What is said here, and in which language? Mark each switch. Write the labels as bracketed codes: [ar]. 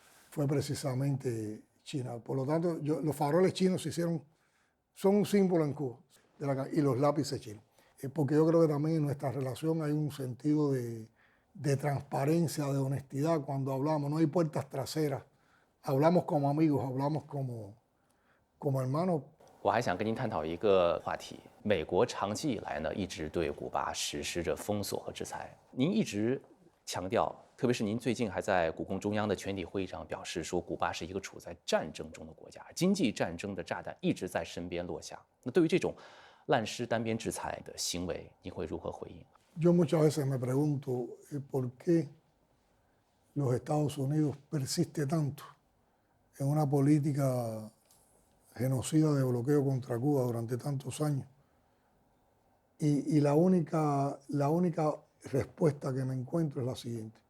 [es] Fue precisamente China. Por lo tanto, los faroles chinos son un símbolo en Cuba, y los lápices chinos. Porque yo creo que también en nuestra relación hay un sentido de transparencia, de honestidad cuando hablamos. No hay puertas traseras. Hablamos como amigos, hablamos como hermanos. [zh] 我还想跟您探讨一个话题：美国长期以来呢，一直对古巴实施着封锁和制裁。您一直强调，特别是您最近还在古共中央的全体会议上表示说，古巴是一个处在战争中的国家，经济战争的炸弹一直在身边落下。那对于这种滥施单边制裁的行为，你会如何回应？ [es] Yo muchas veces me pregunto por qué los Estados Unidos persiste tanto en una política genocida de bloqueo contra Cuba durante tantos años. Y la única respuesta que me encuentro es la siguiente.